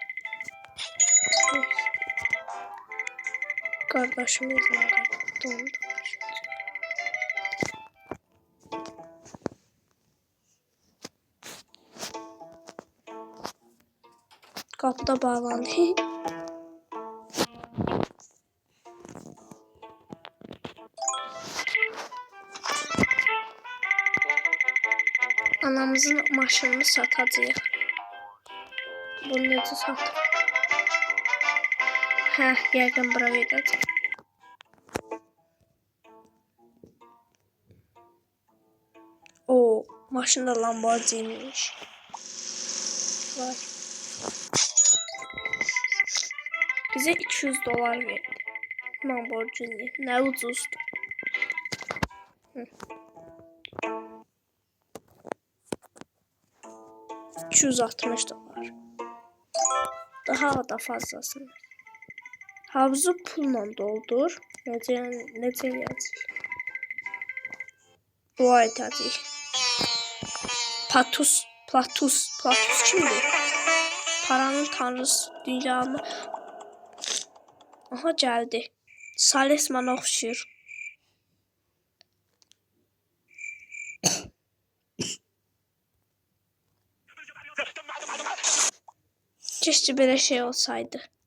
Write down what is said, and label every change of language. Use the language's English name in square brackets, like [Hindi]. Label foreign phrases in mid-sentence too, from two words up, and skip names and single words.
[Turkish] Kardeşimizle dondu. Kapıda bağlandı. [Azerbaijani] Anamızın maşınını satacağıq. Bunu necə satır? Hə, yəqin bura verəcək. [Turkish] O, maşın da Lamborghini'ymiş. Vay. Bize 200 dolar verdi. Lamborghini. Ne ucuzdu. Hı. 260 dolar. Daha da fazlasını. Havuzu pulla doldur. [Azerbaijani] Necə yazır? Dua edəcək. Platus kimdir? [Turkish] Paranın tanrısı, dünyanın. Aha, geldi. [Azerbaijani] Salesman oxşuyur. [Turkish] Keşke böyle şey olsaydı.